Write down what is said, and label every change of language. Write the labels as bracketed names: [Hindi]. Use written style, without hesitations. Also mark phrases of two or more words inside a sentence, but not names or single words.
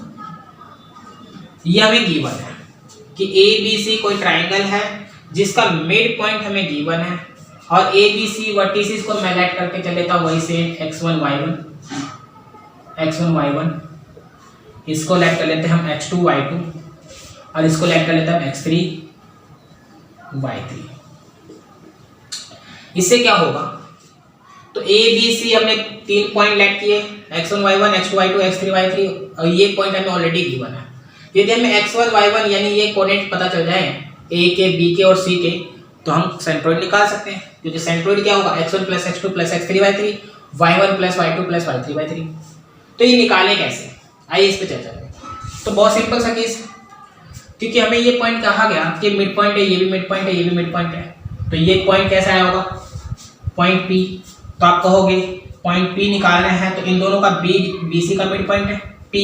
[Hindi] ये हमें गिवन है कि ए बी सी कोई ट्राइंगल है जिसका [English] mid point [Hindi] हमें गिवन है, और ए बी सी वर्टिसेस को मैं लेट करके चल लेता हूं वही से x1 y1, इसको लेट कर लेते हैं हम x2 y2, और इसको लेट कर लेते हैं हम x3 y3। इससे क्या होगा, तो ए बी सी हमने 3 पॉइंट लेट किए, x1 y1 x2 y2 x3 y3, और ये पॉइंट हमें [English] already given [Hindi] है। यदि हमें x1 y1 यानी ये कोऑर्डिनेट पता चल जाए a के b के और c के, तो हम सेंट्रोइड निकाल सकते हैं, क्योंकि सेंट्रोइड क्या होगा x1 + x2 + x3 y3 y1 + y2 + y3 y3। तो ये निकालें कैसे, आइए इस पे चर्चा करें। तो बहुत सिंपल सा केस, क्योंकि हमें ये पॉइंट कहा गया कि [English] mid point [Hindi] है, ये भी [English] mid point [Hindi] है, ये भी [English] mid point [Hindi] है, तो ये पॉइंट कैसा आया होगा, पॉइंट P। तो आप कहोगे पॉइंट P निकालना है, तो इन दोनों का बी सी का [English] mid point [Hindi] है P।